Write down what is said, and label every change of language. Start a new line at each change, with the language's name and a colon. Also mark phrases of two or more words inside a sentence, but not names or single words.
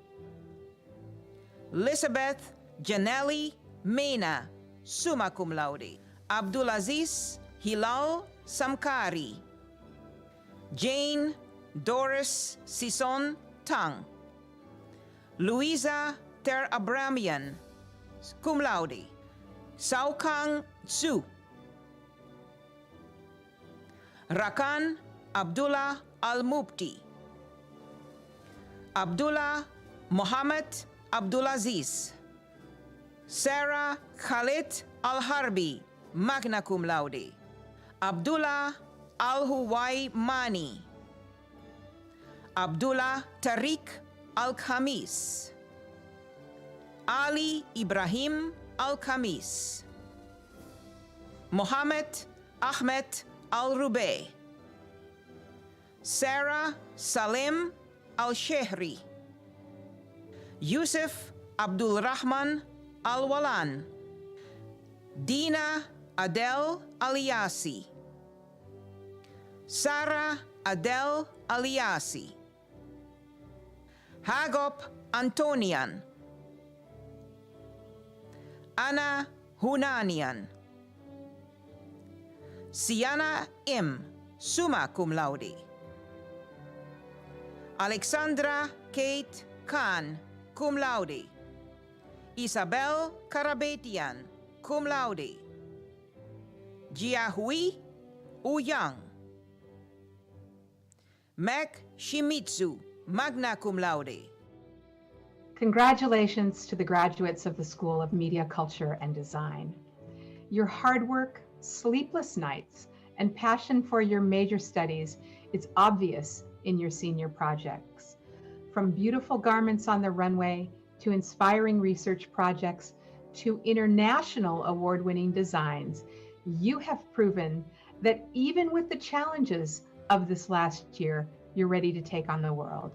English: Elizabeth Janelli Mena,
Latin: summa cum laude.
English: Abdulaziz Hilal Samkari. Jane Doris Sison Tang. Louisa Ter Abramian,
Latin: cum laude.
English: Saukang Tsu. Rakan Abdullah Al-Mubti. Abdullah Muhammad Abdulaziz. Sarah Khalid Al-Harbi,
Latin: magna cum laude.
English: Abdullah Al-Huwai Mani. Abdullah Tariq Al-Khamis. Ali Ibrahim Al-Khamis. Mohammed Ahmed Al-Rubey. Sarah Salim Al-Shehri. Yusuf Abdul Rahman Al-Walan. Dina Adel Aliasi. Sarah Adel Aliasi. Hagop Antonian. Anna Hunanian. Siana M,
Latin: summa cum laude.
English: Alexandra Kate Khan,
Latin: cum laude.
English: Isabel Karabetian,
Latin: cum laude.
English: Jiahui Uyang. Mac Shimizu,
Latin: magna cum laude.
English: Congratulations to the graduates of the School of Media, Culture, and Design. Your hard work, sleepless nights, and passion for your major studies is obvious in your senior projects. From beautiful garments on the runway, to inspiring research projects, to international award-winning designs, you have proven that even with the challenges of this last year, you're ready to take on the world.